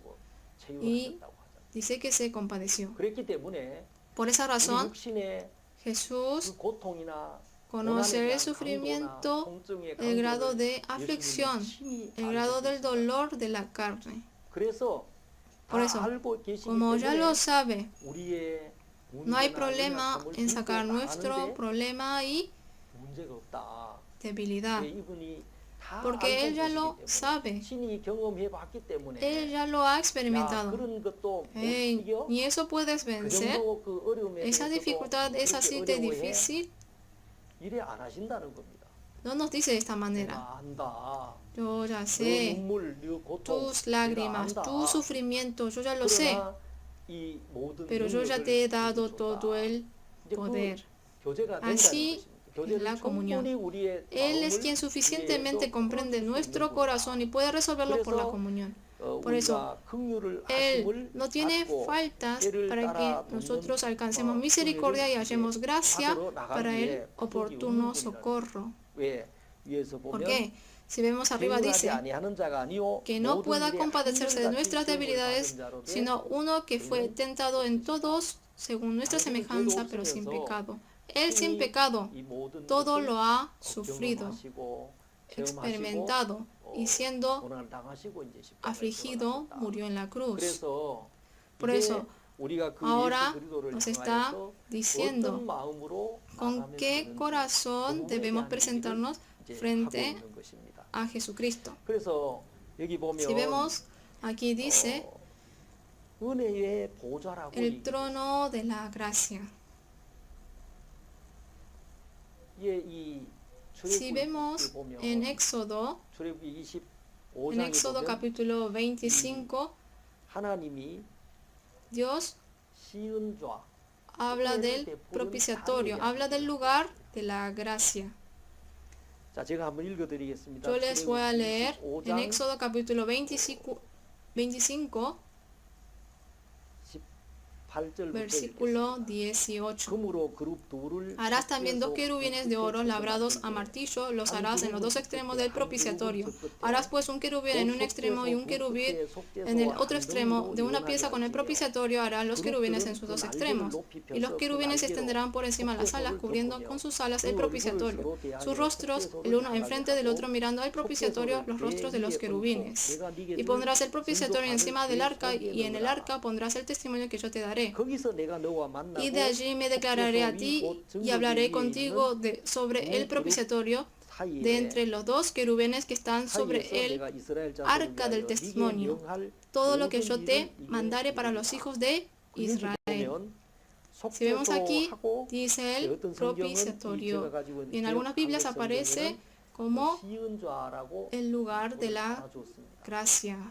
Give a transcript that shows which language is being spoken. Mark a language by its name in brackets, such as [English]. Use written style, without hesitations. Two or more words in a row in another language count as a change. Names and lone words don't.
[Spanish] Y dice que se compadeció. Por esa razón, Jesús conoce el sufrimiento, el grado de aflicción, el grado del dolor de la carne. Por eso, como ya lo sabe, no hay problema en sacar nuestro problema y debilidad. [Korean] 다 [Spanish] porque [Korean] 알고 [Spanish] Él ya [Korean] 계시기 [Spanish] lo [Korean] 때문에 [Spanish] sabe, [Korean] 친히 경험해 봤기 [Spanish] Él [Korean] 때문에 [Spanish] ya lo ha [Korean] 야, [Spanish] experimentado. [Korean] 그런 것도 못 [Spanish] Hey, [Korean] 이겨? [Spanish] ¿ni eso puedes [Korean] 그 [Spanish] vencer? [Korean] 정도 그 어려움에 [Spanish] ¿Esa [Korean] 대해서도 [Spanish] dificultad es [Korean] 그렇게 [Spanish] así de [Korean] 어려워해? [Spanish] difícil? [Korean] 이래 안 하신다는 겁니다. [Spanish] No nos dice de esta manera. [Korean] 내가 안다. [Spanish] Yo ya [Korean] 너 [Spanish] sé [Korean] 눈물, 너 고통 [Spanish] tus [Korean] 내가 [Spanish] lágrimas, [Korean] 안다. [Spanish] tu sufrimiento, yo ya lo sé, [Korean] 그러나 이 모든 [Spanish] pero yo ya [Korean] 능력을 [Spanish] te he [Korean] 내게 [Spanish] dado [Korean] 줬다. [Spanish] todo el [Korean] 이제 그 [Spanish] poder. [Korean] 교제가 된다는 [Spanish] Así [Korean] 것입니다. [Spanish] es [Korean] 교제를 [Spanish] la comunión. [Korean] 충분히 우리의 [Spanish] Él es [Korean] 마음을 [Spanish] quien suficientemente [Korean] 위해서 [Spanish] comprende [Korean] 풀어줄 수 [Spanish] nuestro [Korean] 있는 [Spanish] corazón y [Korean] 분이다. [Spanish] puede resolverlo por la [Korean] 그래서 [Spanish] comunión. Por eso, [Korean] 우리가 긍휼을 [Spanish] Él [Korean] 하심을 [Spanish] no tiene [Korean] 받고 [Spanish] faltas [Korean] 때를 [Spanish] para que [Korean] 따라 [Spanish] nosotros [Korean] 돕는 [Spanish] alcancemos misericordia y [Korean] 은혜를 [Spanish] hallemos [Korean] 이제 [Spanish] gracia [Korean] 받으러 나가기 [Spanish] para el [Korean] 위해 부족이 [Spanish] oportuno [Korean] 없는 분이라는 [Spanish] socorro. [Korean] 왜 위에서 [Spanish] ¿Por [Korean] 보면 [Spanish] qué? Si vemos arriba [Korean] 경륜하지 [Spanish] dice [Korean] 아니하는 자가 아니요 [Spanish] que no [Korean] 모든 [Spanish] pueda [Korean] 일에 [Spanish] compadecerse de [Korean] 한결같이 [Spanish] nuestras [Korean] 시험을 [Spanish] debilidades, [Korean] 받은 자로 돼 [Spanish] sino uno que fue [Korean] 저희는 [Spanish] tentado en todos según nuestra [Korean] 당신은 죄도 [Spanish] semejanza, pero sin [Korean] 없으면서 [Spanish] pecado. Él sin [Korean] 친히 [Spanish] pecado [Korean] 이 모든 [Spanish] todo [Korean] 것을 [Spanish] lo ha sufrido, [Korean] 경험하시고 체험하시고 [Spanish] experimentado, y siendo [Korean] 고난을 당하시고 이제 십자가에 [Spanish] afligido [Korean] 돌아가셨다. [Spanish] murió en la cruz. [Korean] 그래서 [Spanish] Por [Korean] 이제 [Spanish] eso, [Korean] 우리가 그 [Spanish] ahora [Korean] 예수 그리스도를 [Spanish] nos está [Korean] 향하여서 [Spanish] diciendo [Korean] 어떤 마음으로 [Spanish] con [Korean] 나가면 [Spanish] qué [Korean] 되는지 [Spanish] corazón [Korean] 그 부분에 [Spanish] debemos [Korean] 대한 [Spanish] presentarnos [Korean] 얘기를 이제 [Spanish] frente [Korean] 하고 있는 것입니다. [Spanish] a Jesucristo. [Korean] 그래서 여기 보면 [Spanish] Si vemos, aquí dice [Korean] 은혜의 보좌라고 [Spanish] el [Korean] 얘기해요. [Spanish] trono de la gracia. [Korean] 이 [Spanish] Si vemos [Korean] 보면 [Spanish] en Éxodo, [Korean] 출애굽기 [Spanish] en [Korean] 25장에 [Spanish] Éxodo [Korean] 보면 [Spanish] capítulo 25, [Korean] 하나님이 [Spanish] Dios [Korean] 시은좌 [Spanish] habla del propiciatorio, habla del lugar de la gracia. [Korean] 자, 제가 한번 읽어드리겠습니다. [Spanish] Yo les voy a leer en [Korean] 25장 [Spanish] Éxodo capítulo 25, [Korean] 18절부터 [Spanish] versículo 18. [Korean] 금으로 그룹 둘을 [Spanish] Harás también dos querubines de oro labrados a [Korean] 만들되 [Spanish] martillo, los harás en los dos extremos del propiciatorio. Harás pues un querubín en un extremo y un querubín en el otro extremo. De una pieza con el propiciatorio harás los querubines en sus dos extremos. Y los querubines se extenderán por encima de las alas, cubriendo con sus alas el propiciatorio. Sus rostros, el uno enfrente del otro, mirando al propiciatorio, los rostros de los querubines. Y pondrás el propiciatorio encima del arca, y en el arca pondrás el testimonio que yo te daré. [Korean] 거기서 내가 너와 만나고 [Spanish] Y de allí me declararé a ti y hablaré contigo sobre el propiciatorio de entre los dos querubines que están sobre el arca del testimonio, todo lo que yo te mandare para los hijos de Israel. Si vemos aquí, dice el propiciatorio, y en algunas Biblias aparece como el lugar de la gracia.